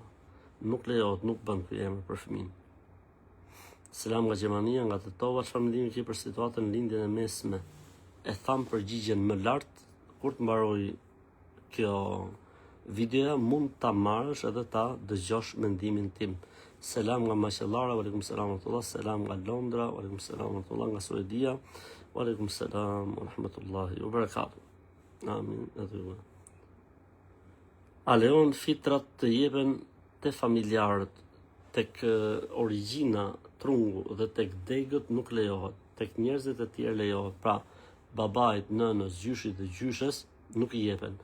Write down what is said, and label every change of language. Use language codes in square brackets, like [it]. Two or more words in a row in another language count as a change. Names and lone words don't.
[sq] Nuk lejohet, nuk bën ky emër për fëmin. Selam nga Gjermania, nga Tetova, çfarë mendimi ke për situatën në lindjen e mesme? E tham përgjigjen më lart, kur të mbaroj kjo video, mund ta marrësh edhe ta dëgjosh mendimin tim. Selam nga Maqellara, [ar] وعليكم السلام ورحمة الله. [sq] Selam nga Londra, [ar] وعليكم السلام ورحمة الله. [sq] Nga Suedia, [ar] وعليكم السلام ورحمة الله وبركاته. [sq] Amin. A lejon fitrat të jepen te familjarët, tek origjina, trungu dhe tek degët nuk lejohet. Tek njerëzit e tjerë lejohet. Pra, babait, nënës, gjyshit dhe gjyshes nuk i jepen.